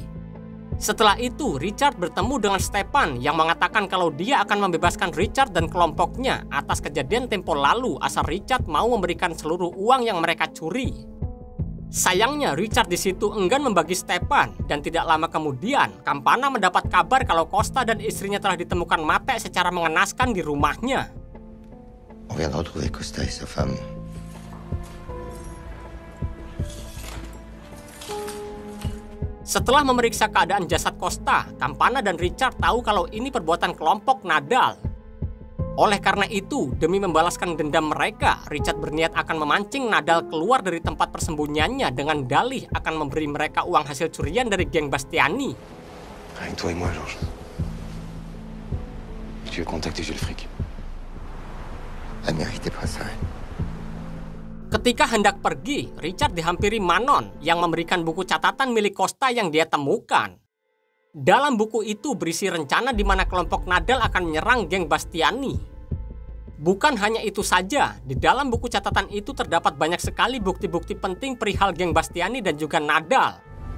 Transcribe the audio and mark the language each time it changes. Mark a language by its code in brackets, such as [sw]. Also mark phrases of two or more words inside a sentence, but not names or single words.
[id] Setelah itu, Richard bertemu dengan Stepan yang mengatakan kalau dia akan membebaskan Richard dan kelompoknya atas kejadian tempo lalu asal Richard mau memberikan seluruh uang yang mereka curi. Sayangnya, Richard di situ enggan membagi Stepan dan tidak lama kemudian, Campana mendapat kabar kalau Costa dan istrinya telah ditemukan mati secara mengenaskan di rumahnya. [fr] On vient de retrouver Costa et sa femme. [id] Setelah memeriksa keadaan jasad Costa, Campana dan Richard tahu kalau ini perbuatan kelompok Nadal. Oleh karena itu, demi membalaskan dendam mereka, Richard berniat akan memancing Nadal keluar dari tempat persembunyiannya dengan dalih akan memberi mereka uang hasil curian dari geng Bastiani. [fr] Rien que toi et moi, Georges. Tu veux contacter Jules Frick. Elle méritait pas ça. [id] Ketika hendak pergi, Richard dihampiri Manon yang memberikan buku catatan milik Costa yang dia temukan. Dalam buku itu berisi rencana di mana kelompok Nadal akan menyerang geng Bastiani. Bukan hanya itu saja, di dalam buku catatan itu terdapat banyak sekali bukti-bukti penting perihal geng Bastiani dan juga Nadal.